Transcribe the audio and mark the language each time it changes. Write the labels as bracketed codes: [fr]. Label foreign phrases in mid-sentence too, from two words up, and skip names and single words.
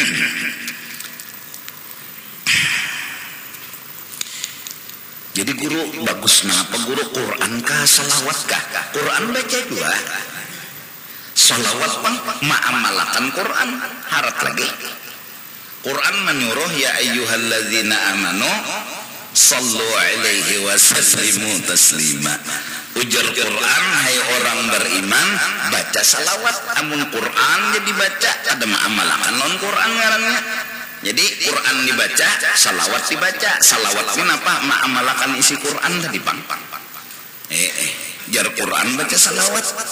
[bjn] Jadi guru bagus apa guru Quran kah salawat kah? Quran baca juga. Salawat pang ma'amalakan Quran harat lagi. Quran menyuruh [ar] يا أيها الذين آمنوا صلوا عليه وسلموا تسليما. [bjn] Ujar Quran hai orang beriman baca salawat. Amun Quran jadi baca ada ma'amalakan non Quran ngarannya. Jadi Quran dibaca salawat dibaca. Salawat ini apa? Ma'amalakan isi Quran tadi pang. Jar Quran baca salawat.